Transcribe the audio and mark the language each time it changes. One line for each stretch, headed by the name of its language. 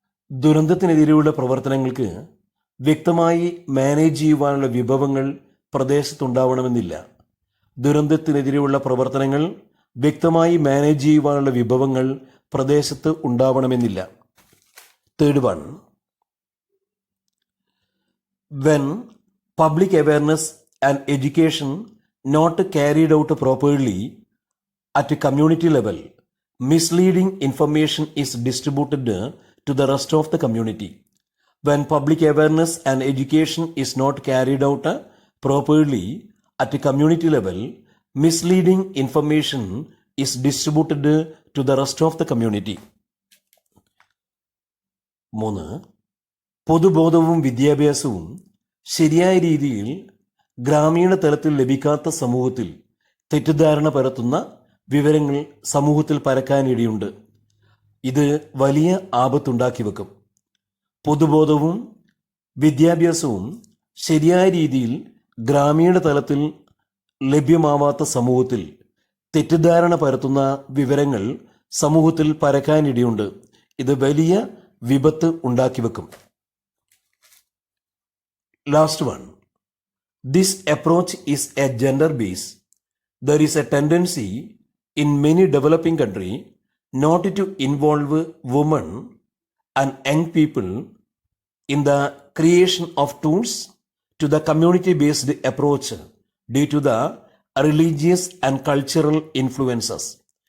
Malayalam: ദുരന്തത്തിനെതിരെയുള്ള പ്രവർത്തനങ്ങൾക്ക് വ്യക്തമായി മാനേജ് ചെയ്യുവാനുള്ള വിഭവങ്ങൾ പ്രദേശത്തുണ്ടാവണമെന്നില്ല. ദുരന്തത്തിനെതിരെയുള്ള പ്രവർത്തനങ്ങൾ വ്യക്തമായി മാനേജ് ചെയ്യുവാനുള്ള വിഭവങ്ങൾ പ്രദേശത്ത് ഉണ്ടാവണമെന്നില്ല. Third one,
English: when public awareness and education not carried out properly at a community level, misleading information is distributed to the rest of the community. When public awareness and education is not carried out properly at a community level, misleading information is distributed to the rest of the community. 3.
Malayalam: പൊതുബോധവും വിദ്യാഭ്യാസവും ശരിയായ രീതിയിൽ ഗ്രാമീണ തലത്തിൽ ലഭിക്കാത്ത സമൂഹത്തിൽ തെറ്റിദ്ധാരണ പരത്തുന്ന വിവരങ്ങൾ സമൂഹത്തിൽ പരക്കാനിടയുണ്ട്. ഇത് വലിയ ആപത്തുണ്ടാക്കി വെക്കും. പൊതുബോധവും വിദ്യാഭ്യാസവും ശരിയായ രീതിയിൽ ഗ്രാമീണ തലത്തിൽ ലഭ്യമാവാത്ത സമൂഹത്തിൽ തെറ്റിദ്ധാരണ പരത്തുന്ന വിവരങ്ങൾ സമൂഹത്തിൽ പരക്കാനിടയുണ്ട്. ഇത് വലിയ വിപത്ത് ഉണ്ടാക്കി വെക്കും.
English: Last one, this approach is a gender based. There is a tendency in many developing countries not to involve women and young people in the creation of tools to the community based approach due to the religious and cultural influences.